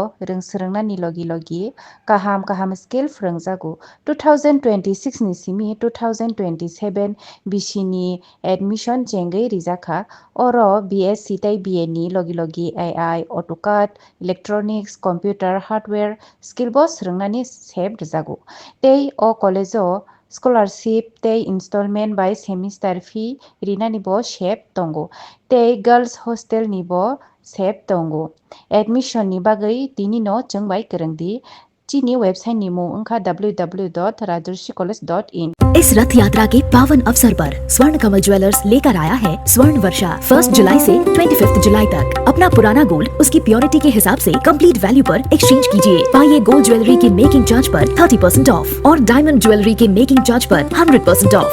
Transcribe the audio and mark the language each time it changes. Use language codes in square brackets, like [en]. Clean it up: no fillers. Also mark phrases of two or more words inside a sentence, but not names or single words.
[trp] rungsrungna ni logi kaham skill frungjago 2026 ni simi 2027 bisi-ni admission chengai rijaka oro BSc tai BA ni logi [en] AI, AutoCAD, Electronics, Computer, Hardware skill [trp] bo srungnani sep rijago tei o college o scholarship tei [en] installment by semester fee [trp] rinani bo sep tongo tei [en] girls hostel [trp] ni bo sep tongo admission ni bagai tini no chungbai kwrungdi chini website ni mung wngkha www.rajarsicollege.in। [hi] इस रथ यात्रा के पावन अवसर पर स्वर्ण कमल ज्वेलर्स लेकर आया है स्वर्ण वर्षा 1 जुलाई से 25 जुलाई तक। अपना पुराना गोल्ड उसकी प्योरिटी के हिसाब से [en] complete value [hi] पर एक्सचेंज कीजिए। पाइए [en] gold jewellery [hi] के [en] making charge [hi] पर 30% ऑफ और [en] diamond jewellery [hi] के [en] making charge [hi] पर 100% ऑफ।